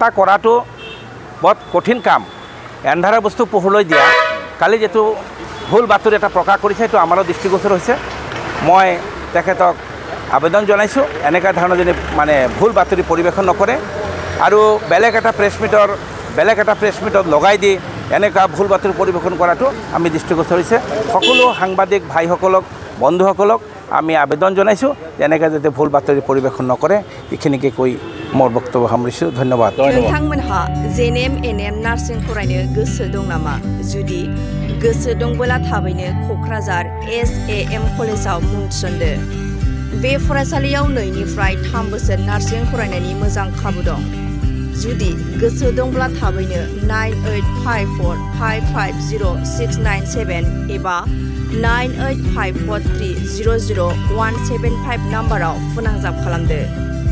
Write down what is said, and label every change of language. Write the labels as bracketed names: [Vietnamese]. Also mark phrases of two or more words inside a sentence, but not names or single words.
[Assamese] কৰাটো বৰ কঠিন কাম এন্ধাৰৰ বস্তু পোহৰলৈ দিয়া কালি যেটো ভুল বাতৰি এটা প্ৰকাশ কৰিছে সেইটো আমাৰো দৃষ্টিগোচৰ হৈছে মই তেখেতক আবেদন জনাইছোঁ এনেকুৱা ধৰণৰ যদি মানে ভুল বাতৰি পৰিৱেশন নকৰে আৰু বেলেগ এটা প্ৰেছ মিটত লগাই দি এনেকুৱা ভুল বাতৰি পৰিৱেশন কৰাটো আমি দৃষ্টিগোচৰ হৈছে সকলো সাংবাদিক ভাইসকলক বন্ধুসকলক আমি আবেদন জনাইছোঁ যে এনেকৈ যাতে ভুল বাতৰি পৰিৱেশন নকৰে এইখিনিকে কৈ মোৰ বক্তব্য সামৰিছোঁ। ধন্যবাদ। [Bodo] नोंथांमोनहा जेएनएम एनएम नार्सिं फरायनो गोसो दं नामा? जुदि गोसो दंबोला थाबैनो क'क्राझार SAM कलेजाव मुं थिसनदो। बे फरायसालियाव 2 निफ्राय 3 बोसोर नार्सिं फरायनायनि मोजां खाबु दं। जुदि गोसो दंब्ला थाबैनो 9854550697 एबा 9854300175 नाम्बाराव फोनांजाब खालामदो।